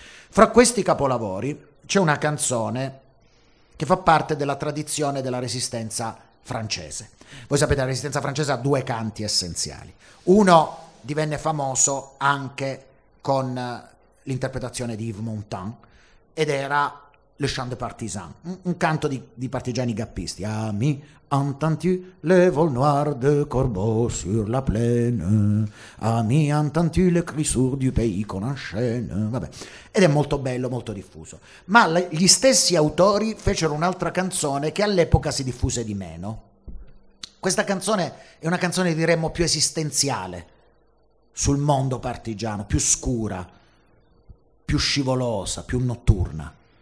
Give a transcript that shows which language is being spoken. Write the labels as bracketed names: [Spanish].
[Italian] Fra questi capolavori c'è una canzone che fa parte della tradizione della resistenza francese. Voi sapete, la resistenza francese ha due canti essenziali. Uno divenne famoso anche con l'interpretazione di Yves Montand ed era Le Chant des Partisans, un canto di partigiani gappisti. [French] Ami, entends-tu le vol noir de corbeau sur la plaine? Ami, entends-tu le cri sourd du pays qu'on enchaîne? [Italian] Vabbè, ed è molto bello, molto diffuso. Ma gli stessi autori fecero un'altra canzone che all'epoca si diffuse di meno. Questa canzone è una canzone, diremmo, più esistenziale sul mondo partigiano, più scura, più scivolosa, più notturna.